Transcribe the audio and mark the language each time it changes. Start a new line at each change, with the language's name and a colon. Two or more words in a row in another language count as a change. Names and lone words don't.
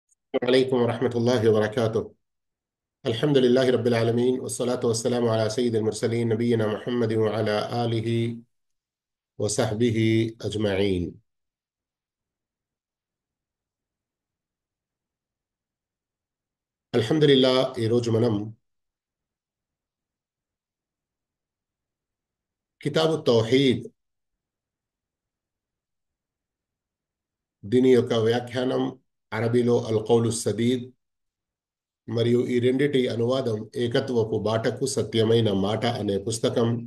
Arabic: عليكم ورحمة الله وبركاته. الحمد لله رب العالمين، والصلاة والسلام على سيد المرسلين نبينا محمد وعلى آله وصحبه أجمعين. الحمد لله.
Telugu: ఈరోజు మనం కితాబు తౌహీద్ దీని యొక్క వ్యాఖ్యానం అరబీలో అల్ కౌలు సదీద్ మరియు ఈ రెండిటి అనువాదం ఏకత్వపు బాటకు సత్యమైన మాట అనే పుస్తకం.